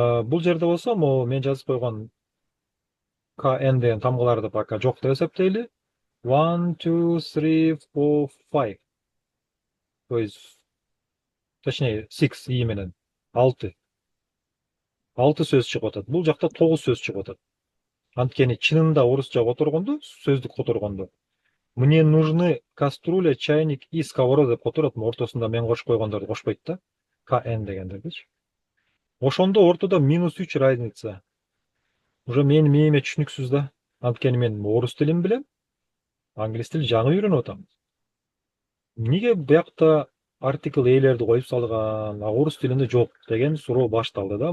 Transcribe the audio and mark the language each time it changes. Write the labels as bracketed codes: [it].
[ky] Бул жерде болсо, могу мен жазып койгон KN деген тамгаларды пока жок деп эсептейли. 1, 2, 3, 4, 5. То есть, точнее, 6 и менен 6. 6 сөз чыгып атат. Бул жакта 9 сөз чыгып атат. Анткени чынында орусча которгондо, сөздүк которгондо, [ru] мне нужны кастрюля, чайник и сковорода [ky] деп которот, ортосунда мен кошуп койгондорду кошпойт да. KN дегендердичи. Ошондо ортодо -3 разница. Уже менин мээме түшүнүксүз да. Анткени мен орус тилин билем, англис тил жаңы үйрөнүп атам. Эмнеге биякта артикл ээлерди коюп салган, орус тилинде жок деген суроо башталды да.